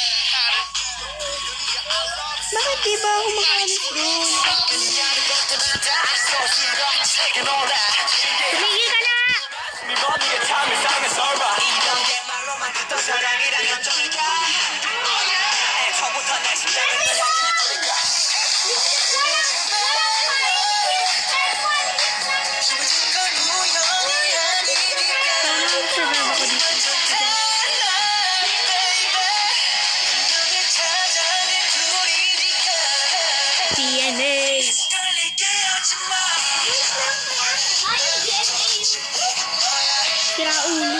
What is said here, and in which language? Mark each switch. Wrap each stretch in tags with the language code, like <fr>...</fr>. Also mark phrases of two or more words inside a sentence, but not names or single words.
<tl>Bakit di ba ako makaalis doon?</tl> <ko>그녀를 볼 때마다</ko> <en>You know that.</en> <tl>Tumigil ka na!</tl> <ko>네 머리가 참 이상해 설마 이런 게 말로만 듣던 사랑이란 감정일까 애초부터 내 심장은 널 향해 두니까 기분인 건 우연이 아니니까</ko> <tl>Sana mag-survive ako dito.</tl> <ko>너를 찾아낸 둘이니까</ko> <tl>TNA!</tl> <ko>떨리게 하지마</ko> <tl>Sira ulo.</tl>